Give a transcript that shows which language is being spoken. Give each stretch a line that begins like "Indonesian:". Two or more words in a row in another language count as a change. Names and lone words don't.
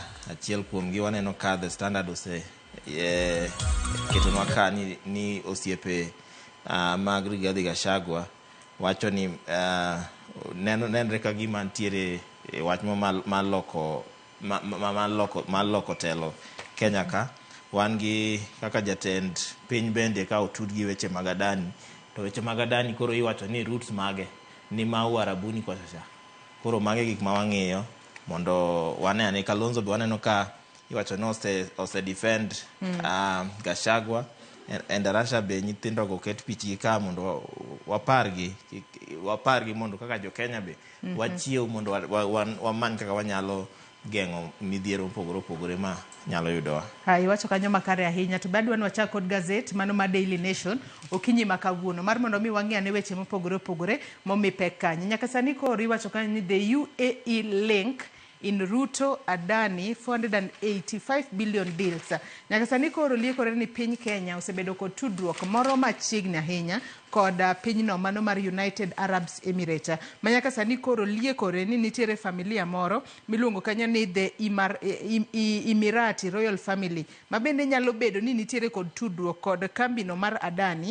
Luo (Kenya and Tanzania): Achiel kuomgi waneno ka The Standard ketonwa ka ni osiepe mag Rigathi Gachagua wacho ni nenre ka gima ntiere wach maloko telo Kenya ka. Wan gi kaka jatend piny bende ka otud gi weche mag Adani, to weche mag Adani koro iwacho ni roots mage ni mau Arabuni kwa sasa. Koro mage gik ma wang'iyo mondo wane Kalonzo be waneno ka iwacho no ose defend Gachagua. Endarasha be nyithindo go ket pichgi ka mondo wapargi mondo kaka jo Kenya be wachiew mondo wamany kaka wanyalo geng'o midhiero opogore ma nyalo yudowa. Iwacho kanyo makare ahinya, to badwa wachak kod gazet mano ma Daily Nation okinyi makawuono mar mondo mi wang'i ane weche mopogore momi pek kanyo. Nyaka sani koro iwacho kanyo ni
English: the UAE link in Ruto Adani 485 billion deals.
Luo (Kenya and Tanzania): Nyaka sani koro liekore ni piny Kenya osebedo kod tudruok moro machiegni ahinya kod pinyno mano mar United Arab Emirates. Manyaka sani koro liekore ni nitiere familia moro miluongo kanyo ni
English: the Emirati Royal Family
Luo (Kenya and Tanzania): mabende nyalo bedo ni nitiere kod tudruok kod kambino mar Adani.